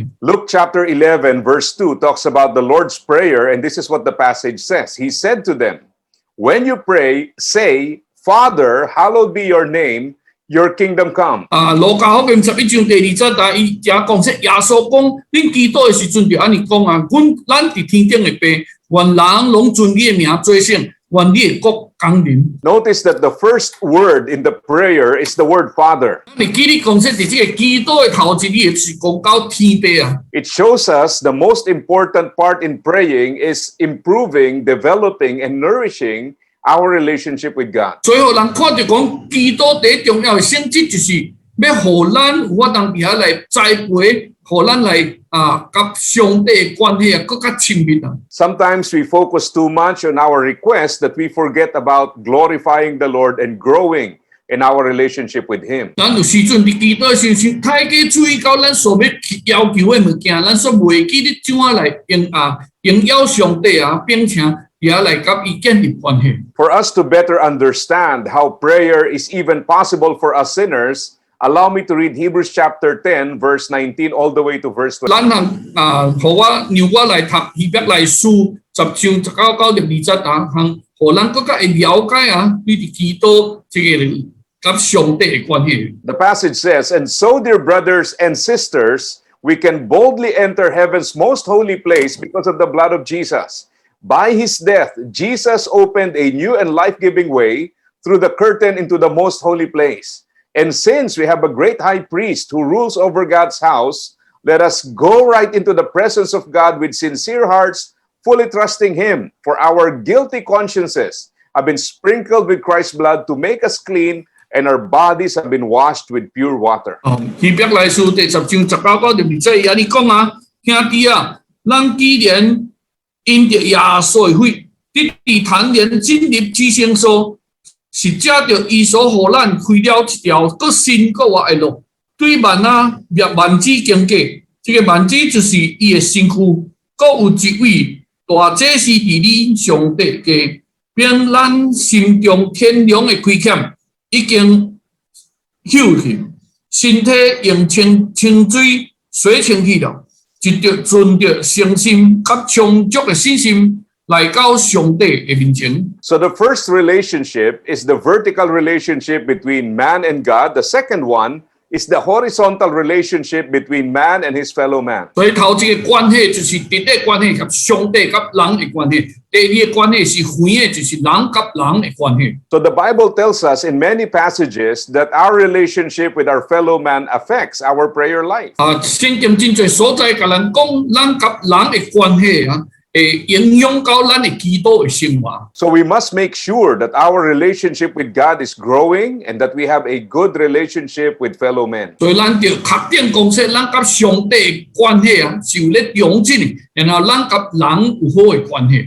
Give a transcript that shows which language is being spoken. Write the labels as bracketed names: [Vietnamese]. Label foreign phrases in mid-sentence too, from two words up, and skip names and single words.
[English] Luke chapter 11 verse 2 talks about the Lord's Prayer, and this is what the passage says. He said to them, when you pray, say, Father, hallowed be your name, your kingdom come. [Min Nan Chinese] 路加福音11章第2節伊只講說耶穌講，恁祈禱嘅時陣就安尼講咱佇天頂嘅爸，願人攏尊你嘅名做聖，願你嘅國降臨。 [English] Notice that the first word in the prayer is the word Father. [Min Nan Chinese] 你記你講說佇這個祈禱嘅頭一字是講到天爸 [English] It shows us the most important part in praying is improving, developing, and nourishing our relationship with God. [Min Nan Chinese] 最後人看到講祈禱第一重要嘅性質就是要互咱有法当伫遐来栽培，互咱来甲上帝的关系更加亲密啊。 [English] Sometimes we focus too much on our requests that we forget about glorifying the Lord and growing in our relationship with Him. [Min Nan Chinese] 咱有时阵伫祈祷的时阵，太过注意到咱所要求的物件，咱所袂记得怎样来荣耀上帝啊，并且也来甲伊建立关系。 [English] For us to better understand how prayer is even possible for us sinners, allow me to read Hebrews chapter 10, verse 19 all the way to verse 20. [Min Nan Chinese] 咱互我来读希伯来书10章19到20啊，互咱更加会了解啊，你伫祈祷这个甲上帝的关系。 [English] The passage says, "And so, dear brothers and sisters, we can boldly enter heaven's most holy place because of the blood of Jesus. By His death, Jesus opened a new and life-giving way through the curtain into the most holy place. And since we have a great high priest who rules over God's house, let us go right into the presence of God with sincere hearts, fully trusting Him. For our guilty consciences have been sprinkled with Christ's blood to make us clean, and our bodies have been washed with pure water." [Min Nan Chinese] 希伯来书第10章19到20安尼讲啊，兄弟啊，咱既然因着耶稣的血，得以坦然进入至圣所，是借着伊所互咱开了一条更新更活的路，对万子经过。这个万子就是伊的身躯，各有一位大祭司伫你上帝家，并咱心中天良的亏欠已经休去，身体用清水洗清去了，就着存着诚心甲充足的信心来到上帝的面前。 [English] So the first relationship is the vertical relationship between man and God. The second one is the horizontal relationship between man and his fellow man. [Min Nan Chinese] 所以头一个关系就是直接关系，甲上帝甲人的关系；第二个关系是远的，就是人甲人的关系。 [English] So the Bible tells us in many passages that our relationship with our fellow man affects our prayer life. [Min Nan Chinese] 圣经真侪所在甲咱讲，咱甲人的关系啊，会影响到咱的祈祷的生活。 [English] So we must make sure that our relationship with God is growing and that we have a good relationship with fellow men. [Min Nan Chinese] 所以咱就确定讲说，咱甲上帝的关系啊，是有咧长进的，然后咱甲人有好的关系。